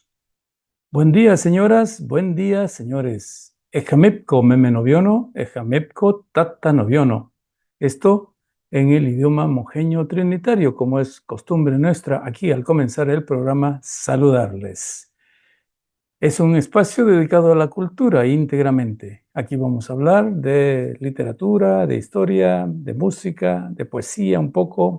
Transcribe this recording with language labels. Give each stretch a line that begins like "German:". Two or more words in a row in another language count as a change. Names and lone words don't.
Spanish: Buen día, señoras, buen día, señores.
Trinitario: Ejamepco meme noviono, ejamepco tata noviono.
Spanish: Esto en el idioma mojeño trinitario, como es costumbre nuestra aquí al comenzar el programa, saludarles. Es un espacio dedicado a la cultura íntegramente. Aquí vamos a hablar de literatura, de historia, de música, de poesía un poco.